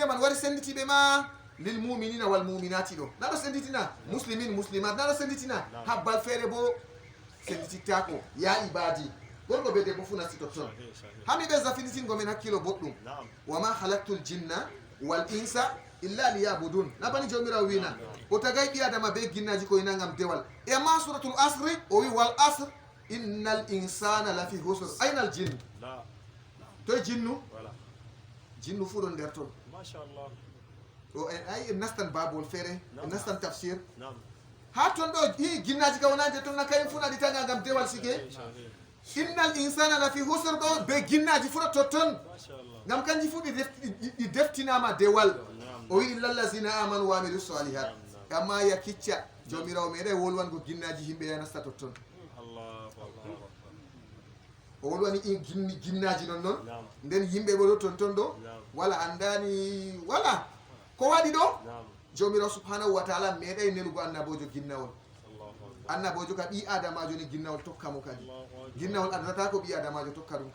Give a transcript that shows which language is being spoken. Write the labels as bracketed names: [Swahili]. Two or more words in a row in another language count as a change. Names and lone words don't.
[Fula] man wari senditiɓe ma [Arabic] للمؤمنين والمؤمنات [Fula] ɗo naɗo senditina [Arabic] مسلمين مسلمات [Fula] naɗo senditina habbal feere bo senditittako [Arabic] يا عبادي [Fula] gorko be debbo fu nasti totton hami ɓe zafinitingo men hakkilo boɗɗum [Arabic] وما خلقت الجن والإنس إلا ليعبدون [Fula] nabani jomirawo wina o tagay ɓi adama be ginnaji ko ina ngam dewal e ma [Arabic] سورة العصر [Fula] o wi [Arabic] والعصر إن الإنسان لفي خسر [Fula] aynal jinnu to jinnu jinnu fu ɗon nder toon machallah o en ay en nastan babol feere en nastan tafsir ha toon ɗo i ginnaji ka wonade toon na kayen fu naɗi tanga ngam dewal sike [Arabic] إن الإنسان لفي خسر [Fula] ɗo be ginnaji fu ɗo totton ngam kanji fu ɗi deftinama dewal o wi [Arabic] إلا الذين آمنوا وعملوا الصالحات [Fula] amma ya kicca jomirawo meɗe wolwango ginnaji yimɓe ya nasta totton o wolwani ginnaji non noon nden yimɓe ɓo ɗo tonton ɗo wala andani wala ko waɗi ɗo jomirawo [Arabic] سبحانه وتعالى [Fula] meeɗay nelugo annabojo ginnawol annabojo ka ɓi adamajo ni ginnawol tokkamo kadi ginnawol addata ko ɓi adamajo tokka ɗum